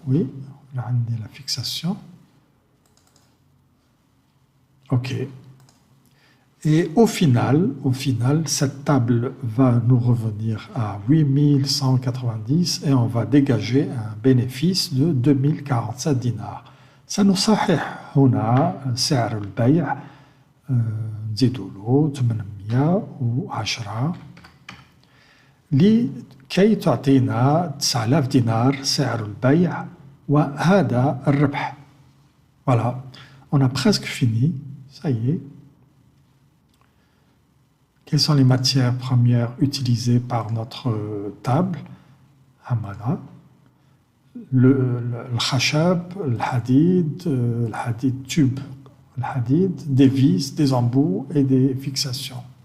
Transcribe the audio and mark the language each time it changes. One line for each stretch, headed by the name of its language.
French: Oui, là, on a la fixation. OK. Et au final, cette table va nous revenir à 8190 et on va dégager un bénéfice de 2047 dinars.
Arabic: سنصحح هنا سعر البيع نزيدوا له 810 لكي تعطينا 9000 دينار سعر البيع وهذا الربح.
French: Voilà, on a presque fini, ça y est. Quelles sont les matières premières utilisées par notre table? Hamada, le khashab, le hadid tube, le hadid, des vis, des embouts et des fixations.